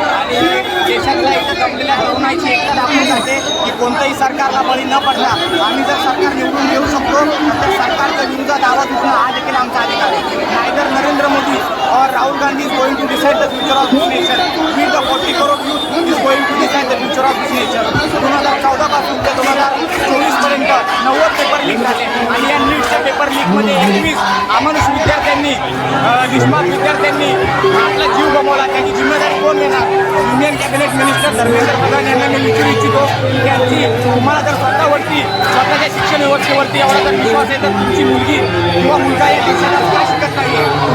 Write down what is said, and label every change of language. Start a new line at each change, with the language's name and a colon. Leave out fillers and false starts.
Marathi: देशातल्या इथं जमलेल्या तरुणांची एकता दाखवण्यासाठी की कोणतंही सरकारला बळी न पडता आम्ही जर सरकार निवडून देऊ शकतो तर सरकारच्या विरोधात आवाज उठणं हा देखील आमचा अधिकार आहे.
English: Neither Narendra Modi और Rahul Gandhi is going to decide the future of this nation. We the 40 crore youth is going to decide the future of this nation.
Marathi: 2014 पासून ते 2024 पर्यंत 90 पेपर लीक झाले आणि या नीटच्या पेपर लीकमध्ये 21 अमानुष विद्यार्थ्यांनी निष्पाप विद्यार्थ्यांनी आपला जीव गमावला. त्याची जिम्मेदारी कोण घेणार? Union cabinet minister Dharmendra Pradhan यांना मी विचारू इच्छितो की यांची तुम्हाला जर स्वतःवरती स्वतःच्या शिक्षण व्यवस्थेवरती एवढा जर विश्वास आहे तर तुमची मुलगी किंवा मुलगा या देशात का शिकत नाही आहे?